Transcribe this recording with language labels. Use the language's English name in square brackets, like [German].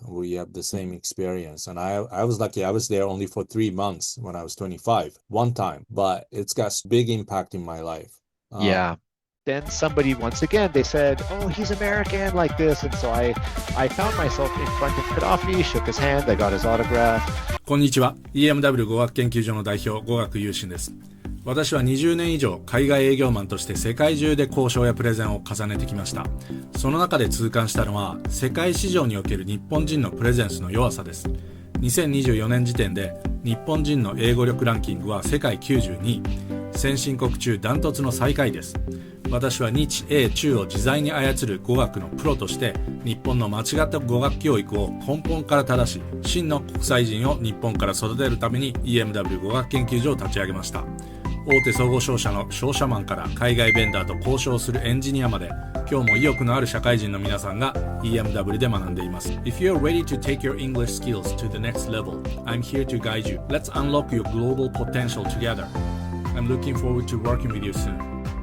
[English] We have the same experience. And I was lucky. I was there only for 3 months when I was 25, one time, but it's got big impact in my life. Then somebody, once again, they said, oh, he's American like this. And so I found myself in front of Gaddafi, shook his hand, I got his autograph. [Japanese] こんにちは。 EMW 語学研究所の代表、語学有心です。私は20年以上海外営業マンとして世界中で交渉やプレゼンを重ねてきました。その中で痛感したのは、世界市場における日本人のプレゼンスの弱さです。 2024年時点で日本人の英語力ランキングは世界92位、先進国中ダントツの最下位です。私は日英中を自在に操る語学のプロとして日本の間違った語学教育を根本から正し、真の国際人を日本から育てるために EMW 語学研究所を立ち上げました。大手総合商社の商社マンから海外ベンダーと交渉するエンジニアまで、今日も意欲のある社会人の皆さんが EMW で学んでいます。 [English] If you're ready to take your English skills to the next level, I'm here to guide you. Let's unlock your global potential together. I'm looking forward to working with you soon.